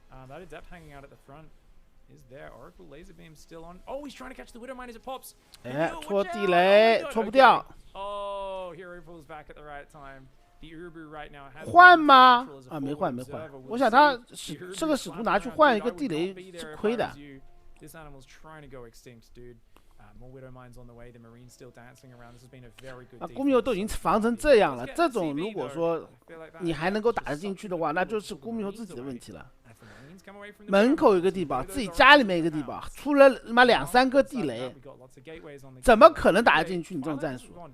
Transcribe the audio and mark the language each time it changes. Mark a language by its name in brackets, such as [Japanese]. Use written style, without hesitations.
[English] That Adept hanging out at the front is there. Oracle laser beam still on. Oh, he's trying to catch the Widowmine as it pops. [Chinese] 哎，戳地雷，戳不掉。 [English] Oh, Hero pulls back at the right time. The Urubu right now has [Chinese] 换吗？啊，没换没换。我想他这个使徒拿去换一个地雷是亏的。 [English] This animal's trying to go extinct, dude. More Widowmines on the way. The Marines still dancing around. This has been a very good. [Chinese] 公牛都已经防成这样了，这种如果说你还能够打得进去的话，那就是公牛自己的问题了。门口有个地堡，自己家里面一个地堡，出了他妈2、3个地雷，怎么可能打得进去？你这种战术。